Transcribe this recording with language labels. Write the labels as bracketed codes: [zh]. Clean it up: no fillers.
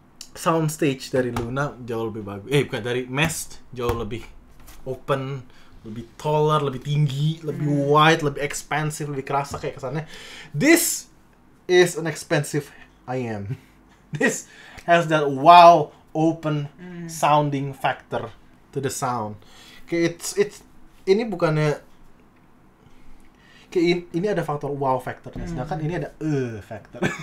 [id] Soundstage dari Luna jauh lebih bagus. Bukan, dari Mest jauh lebih open, lebih taller, lebih tinggi, lebih wide, lebih expansive, lebih kerasa kayak kesannya. [en] This is an expensive IM. This has that wow open sounding factor to the sound. [id] Kayak it's ini bukannya kayak ini ada faktor wow factornya, sedangkan ini ada factor.